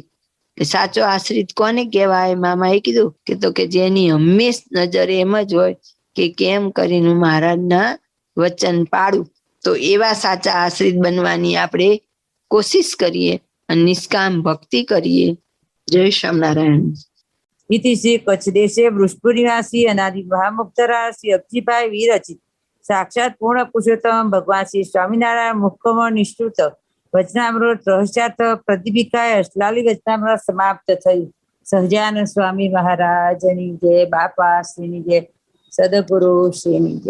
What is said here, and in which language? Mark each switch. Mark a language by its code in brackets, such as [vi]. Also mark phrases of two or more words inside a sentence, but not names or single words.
[gu] સાચો આશ્રિત કોને કહેવાય? મામા એ કીધું કે તો કે જેની હંમેશ નજર એમ જ હોય કે કેમ કરીને મહારાજના વચન પાડું. તો એવા સાચા આશ્રિત બનવાની આપણે કોશિશ કરીએ અને નિષ્કામ ભક્તિ કરીએ. જય સ્વામિનારાયણ. [sa] इति श्री कच्छ देशे वृषपुर निवासी अनादि महामुक्तरा श्री अब्जीभाई विरचित साक्षात पूर्ण पुरुषोत्तम भगवान श्री स्वामीनारायण मुखकमल निष्ठुत वचनामृत रहस्यार्थ प्रतिभिकाय अष्टलाली वचनामृत समाप्त थई. [gu] સહજાનંદ સ્વામી મહારાજની જય, બાપા શ્રીની જય, સદગુરુ શ્રીની જય.